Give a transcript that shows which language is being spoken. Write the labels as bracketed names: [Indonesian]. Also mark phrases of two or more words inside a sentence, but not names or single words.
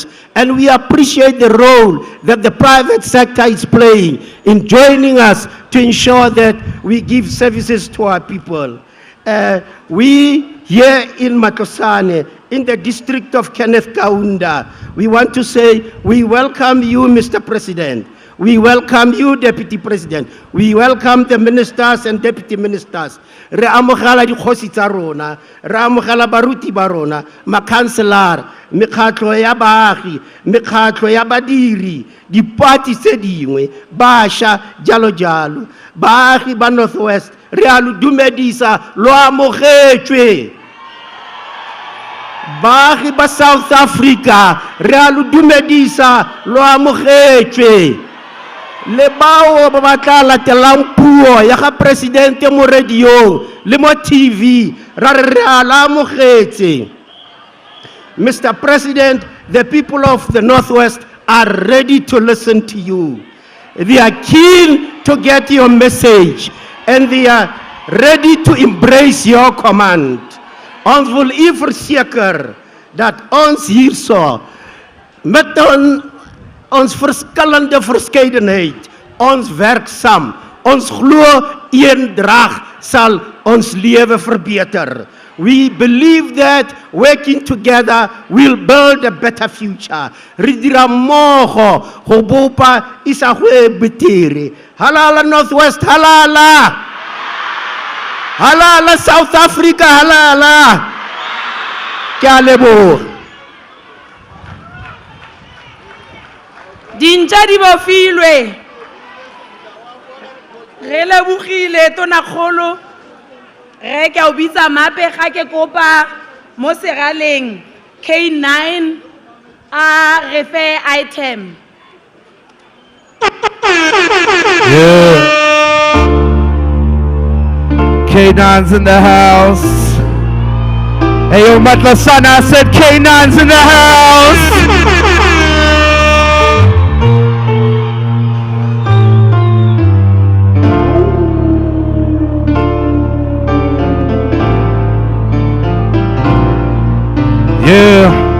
[English] And we appreciate the role that the private sector is playing in joining us to ensure that we give services to our people. We here in Matosane, in the district of Kenneth Kaunda, we want to say we welcome you, Mr. President. We welcome you, Deputy President. We welcome the ministers and deputy ministers. [Tswana] Re amogela dikgosi tsa rona, re amogela baruti ba rona, makhanselara, mekgatlo ya baagi, mekgatlo ya badiri, dipati tse dingwe, bašwa, jalo jalo. Baagi ba Northwest, re a lo dumedisa, lo amogetswe. Baagi ba South Africa, re a lo dumedisa, lo amogetswe. Le bao ba batla latelang puo ya ga presidente mo radio le mo TV ra re ala amogetse. [English] Mr. President, the people of the Northwest are ready to listen to you. They are keen to get your message and they are ready to embrace your command. [Afrikaans] Ons wil u verseker dat ons hierso met ons verskillende verskeidenheid, ons werksaam, ons glo eendrag sal ons lewe verbeter. [English] We believe that working together will build a better future. [Tswana] Re dira mmogo go bopa isagwe betere. Halala Northwest, halala. Halala South Africa, halala. Ke a leboga. Dintja di bofilwe. Re lebogile tonakgolo. Re ke o bitsa mape ga ke kopa mo seraleng K9 a refe item. [English] Yeah. K9's in the house. Hey yo, Matlasana, I said K9's in the house. Yeah.